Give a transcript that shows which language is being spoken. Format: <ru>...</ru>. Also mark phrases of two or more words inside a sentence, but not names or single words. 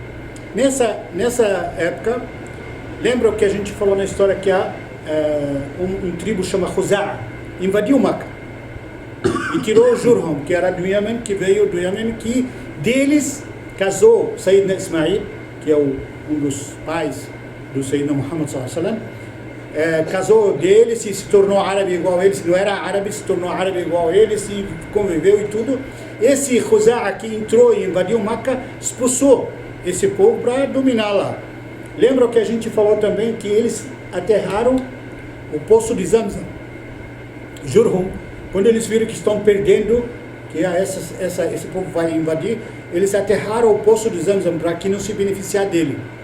<pt>Nessa época, lembra o que a gente falou na história que há um tribo chamado Khuzaa, invadiu Meca e tirou Jurhum, que era do Iêmen, que veio do Iêmen, que deles casou Sayyidina Ismail, que é um dos pais do Sayyidina Muhammad</pt> <ar>صلى الله عليه وسلم,</ar> <pt>casou deles e se tornou árabe igual a eles, não era árabe, se tornou árabe igual a eles e conviveu e tudo. Esse Khuzaa que entrou e invadiu Meca, expulsou esse povo para dominar lá. Lembra o que a gente falou também, que eles aterraram o poço de Zamzam, Jurhum, quando eles viram que estão perdendo, que esse povo vai invadir, eles aterraram o poço de Zamzam para que não se beneficiar dele.</pt>